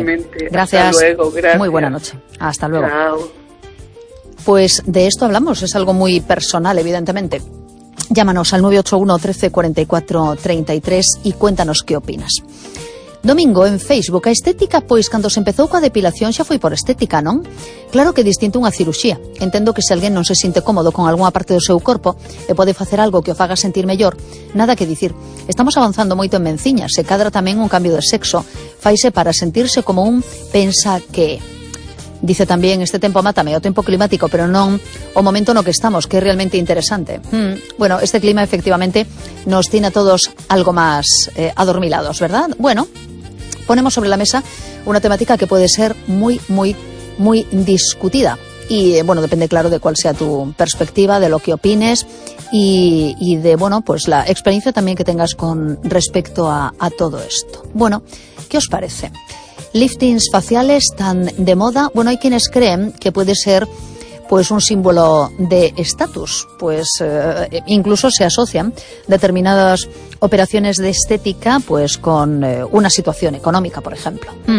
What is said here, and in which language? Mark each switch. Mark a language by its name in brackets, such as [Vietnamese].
[Spanish] Igualmente. Gracias. Hasta luego, gracias. Muy buena noche. Hasta luego. Chao. Pues de esto hablamos, es algo muy personal, evidentemente. Llámanos al 981 13 44 33 y cuéntanos qué opinas. [Galician] Domingo, en Facebook, a estética, pois cando se empezou coa depilación xa foi por estética, non? Claro que distinto unha ciruxía. Entendo que se alguén non se sinte cómodo con algunha parte do seu corpo e pode facer algo que o faga sentir mellor, nada que dicir. Estamos avanzando moito en menciña, se cadra tamén un cambio de sexo, faise para sentirse como un pensa que... Dice tamén, este tempo mátame, o tempo climático, pero non o momento no que estamos, que é realmente interesante. [Spanish] Bueno, este clima efectivamente nos tiene a todos algo máis adormilados, ¿verdad? Bueno, ponemos sobre la mesa [Galician] unha temática que pode ser moi, moi, moi discutida. [Spanish] E, bueno, depende, claro, de cual sea tu perspectiva, de lo que opines e de, bueno, pues la experiencia tamén que tengas con respecto a todo esto. Bueno, ¿qué os parece? Liftings faciales tan de moda. Bueno, hay quienes creen que puede ser pues un símbolo de estatus, pues incluso se asocian determinadas operaciones de estética pues con una situación económica, por ejemplo.